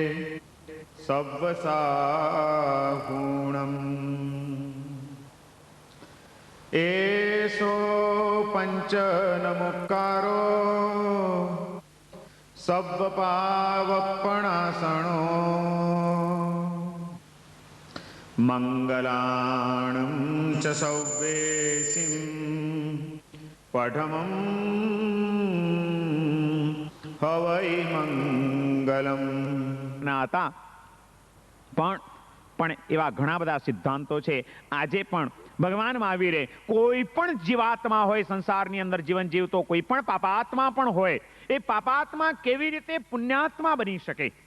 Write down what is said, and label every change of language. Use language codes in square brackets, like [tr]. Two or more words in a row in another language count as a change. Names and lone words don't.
[pra] सव्वसाहूणम् एषो पञ्चनमुक्कारो सव्वपावप्पणासनो मंगलाणं च सौवेसिं पठमं हवै मंगलम [gu] હતા પણ એવા ઘણા બધા સિદ્ધાંતો છે. આજે પણ ભગવાન મહાવીરે કોઈ પણ જીવાત્મા હોય સંસારની અંદર જીવન જીવતો કોઈ પણ પાપાત્મા પણ હોય, એ પાપાત્મા કેવી રીતે પુણ્યાત્મા બની શકે,